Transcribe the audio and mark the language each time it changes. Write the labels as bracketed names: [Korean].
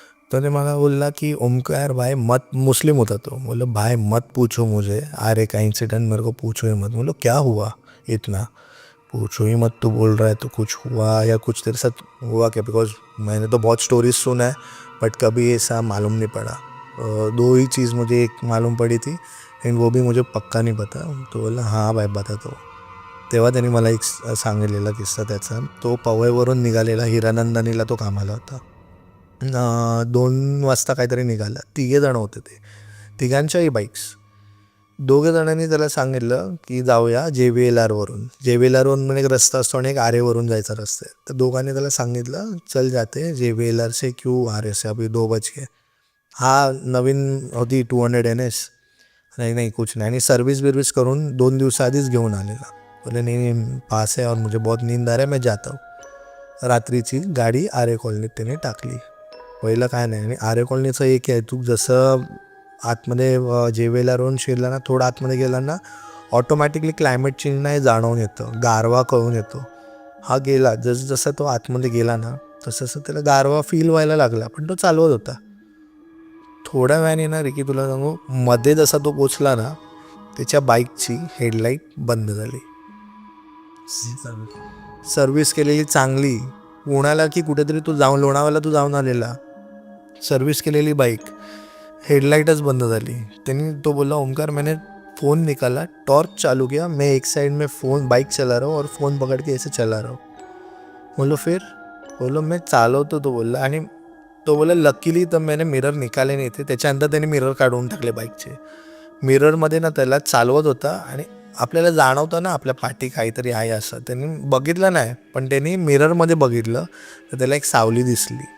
[Hindi] तो ने [Marathi] मला बोलला की [Hindi] ओमकार भाई मत, [Marathi] मुस्लिम होता तो, [Hindi] बोलो भाई मत पूछो मुझे आरे का इंसिडेंट, मेरे को पूछो ही मत. बोलो क्या हुआ इतना, पूछो ही मत, तू बोल रहा है तो कुछ हुआ या कुछ तेरे साथ हुआ क्या, बिकॉज मैंने तो बहुत स्टोरीज सुना है बट कभी ऐसा मालूम नहीं पड़ा. दो ही चीज़ मुझे एक मालूम पड़ी थी लेकिन वो भी मुझे पक्का नहीं पता. तो बोला हाँ भाई बता. [Marathi] तो तेव्हा त्यांनी मला एक सांगितलेला किस्सा त्याचा. तो पवईवरून निघालेला, हिरानंदानीला तो कामाला होता. 2 वाजता काहीतरी निघाला. 3 जण होते ते, तिघांच्याही बाईक्स. 2 जणांनी त्याला सांगितलं की जाऊया JVLR वरून. JVLR वरून एक रस्ता असतो आणि एक आरेवरून जायचा रस्ता आहे. तर दोघांनी त्याला सांगितलं [Hindi] चल जाते JVLR से क्यों आरे से, अभी 2 बज गए. [Marathi] हा नवीन होती 200 NS. नाही कुछ नाही, आणि सर्विस करून 2 दिवसाआधीच घेऊन आलेला. [Hindi] बोले नहीं पास है और मुझे बहुत नींद आ रहा है, मैं जाता हूँ. [Marathi] रात्रीची गाडी आरे कॉलनीत त्याने टाकली. पहिलं काय नाही. आणि आरे कॉलनीचं एक आहे, तू जसं आतमध्ये JVLRवरून शिरला ना, थोडं आतमध्ये गेला ना, ऑटोमॅटिकली क्लायमेट चेंज नाही जाणवून येतं, गारवा कळून येतो. हा गेला, जसं तो आतमध्ये गेला ना तसं त्याला गारवा फील व्हायला लागला, पण तो चालवत होता. थोड्या वेळाने ना रिकी तुला सांगू, मध्ये जसा तो पोचला ना, त्याच्या बाईकची हेडलाईट बंद झाली. सर्व्हिस केलेली चांगली, पुण्याला की कुठेतरी तू जाऊन, लोणावळ्याला तू जाऊन आलेला, सर्व्हिस केलेली बाईक, हेडलाइटच बंद झाली. [Hindi] त्यांनी तो बोला ओमकार मैंने फ़ोन निकाला, टॉर्च चालू किया, मैं एक साइड में फ़ोन बाइक चला रहा हूँ और फ़ोन पकड़ के ऐसे चला रहा हूँ. बोलो फिर, बोलो मैं चालवतो. तो बोलला. आणि तो बोला लकीली तर मैंने मिरर निकाले नाही थे. [Marathi] त्याच्यानंतर त्याने मिरर काढून टाकले बाईकचे. मिररमध्ये ना त्याला चालवत होता आणि आपल्याला जाणवतं ना आपल्या पाठी काहीतरी आहे असं. त्यांनी बघितलं नाही, पण त्यांनी मिररमध्ये बघितलं तर त्याला एक सावली दिसली.